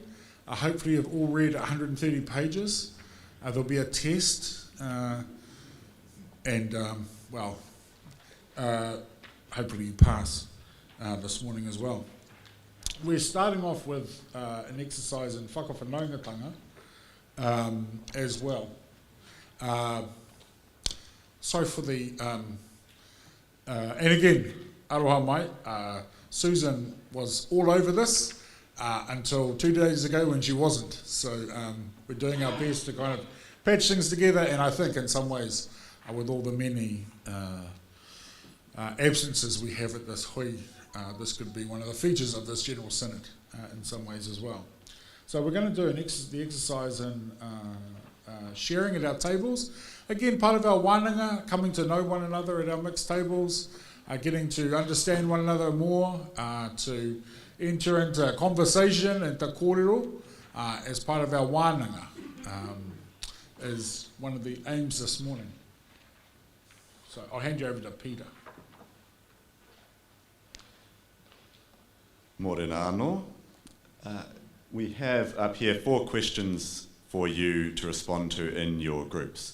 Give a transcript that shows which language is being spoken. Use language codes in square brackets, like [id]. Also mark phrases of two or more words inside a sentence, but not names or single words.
[en] Hopefully you've all read 130 pages. There'll be a test, and hopefully you pass this morning as well. We're starting off with an exercise in whakawhanaungatanga as well. So for the, and again, [mi] aroha mai, [en] Susan was all over this until 2 days ago when she wasn't. So we're doing our best to kind of patch things together, and I think in some ways, with all the many absences we have at this hui, this could be one of the features of this General Synod in some ways as well. So we're going to do the exercise in sharing at our tables. Again, part of our wānanga, coming to know one another at our mixed tables, getting to understand one another more, to enter into conversation and [mi] te kōrero [en] as part of our wānanga is one of the aims this morning. So I'll hand you over to Peter. [mi] Morena anō. [en] We have up here 4 questions for you to respond to in your groups.